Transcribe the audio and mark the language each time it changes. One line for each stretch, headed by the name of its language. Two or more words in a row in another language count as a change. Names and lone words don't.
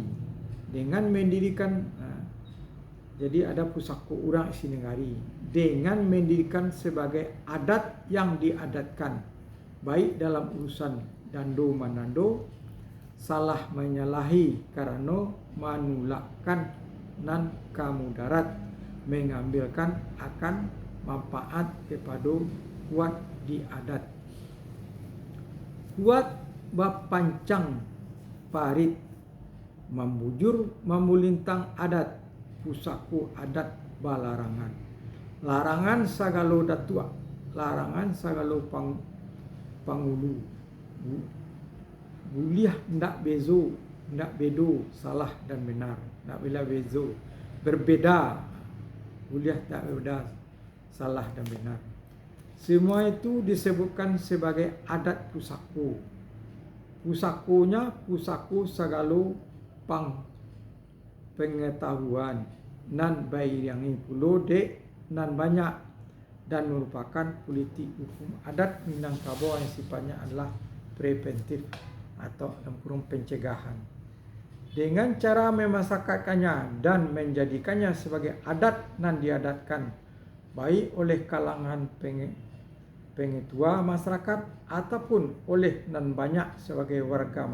Minangkabau: dengan mendirikan jadi ada pusako urang isi nagari dengan mendirikan sebagai adat yang diadatkan, baik dalam urusan dando manando, salah menyalahi karena manulakkan nan kamudarat, mengambilkan akan manfaat kepada kuat di adat. Kuat bapancang parit membujur memulintang adat, pusaku adat balarangan. Larangan sagalo datua, larangan sagalo pangulu. Buliah ndak bedo salah dan benar, ndak bila bezo berbeda, buliah tak berbeda salah dan benar.
Indonesian: Semua itu disebutkan sebagai adat pusaku.
Minangkabau: Pusakunya pusaku sagalo pengetahuan nan bayangi pulo dek nan banyak,
Indonesian: dan merupakan politik hukum adat Minangkabau yang sifatnya adalah preventif atau dalam kurung pencegahan. Dengan cara memasyarakatkannya dan menjadikannya sebagai adat nan diadatkan baik oleh kalangan pengetua masyarakat ataupun oleh nan banyak sebagai warga